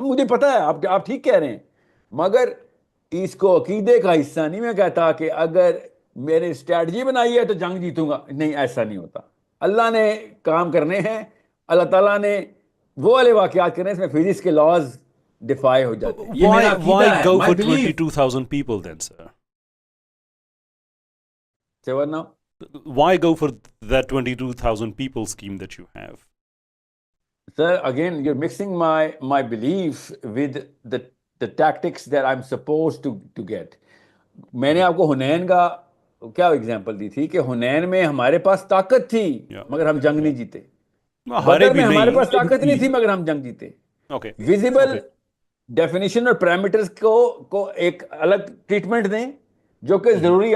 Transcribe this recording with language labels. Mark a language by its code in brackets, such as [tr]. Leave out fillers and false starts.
[ur] مجھے پتا ہے آپ ٹھیک کہہ رہے ہیں, مگر اس کو عقیدے کا حصہ نہیں میں کہتا کہ اگر میرے اسٹریٹجی بنائی ہے تو جنگ جیتوں گا. نہیں, ایسا نہیں ہوتا. اللہ نے کام کرنے ہیں, اللہ تعالیٰ نے وہ والے واقعات کرنے, اس میں فزکس کے لاز ڈیفائی ہو جاتے ہیں. [en] Why go for 22,000 people then, sir? Say what now? why go for that 22,000 people scheme that you have? Sir, again, you're mixing my belief with the tactics that I'm supposed to get. [ur] میں نے آپ کو حنین کا کیا example دی تھی کہ حنین میں ہمارے پاس طاقت تھی مگر ہم جنگ نہیں جیتے. بدر میں ہمارے پاس طاقت نہیں تھی مگر ہم جنگ جیتے. ویزیبل ڈیفینیشن اور پیرامیٹرز کو ایک الگ ٹریٹمنٹ دیں جو کہ ضروری.